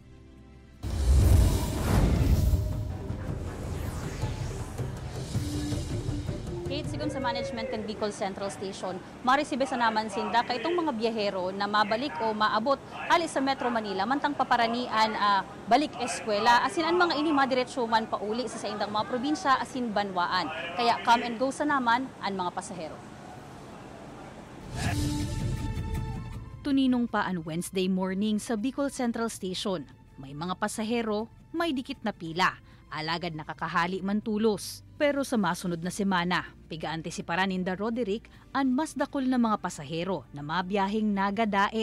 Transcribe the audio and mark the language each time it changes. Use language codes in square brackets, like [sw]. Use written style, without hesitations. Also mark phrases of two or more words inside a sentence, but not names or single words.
[bik] Kate, sigon sa management ng Bicol Central Station, marisibe sa naman sinda kay itong mga biyahero na mabalik o maabot hali sa Metro Manila mantang paparanian balik eskwela asin ang mga ini madiretso man pauli sa indang mga probinsya asin banwaan. Kaya [en] come and go [bik] sa naman ang mga pasahero. Tuninong pa ang [en] Wednesday morning [bik] sa Bicol Central Station. May mga pasahero, may dikit na pila. Alagad nakakahali man tulos. Pero sa masunod na semana, piga-antisiparan ninda Roderick ang mas dakol na mga pasahero na mabiyahing nagadaet.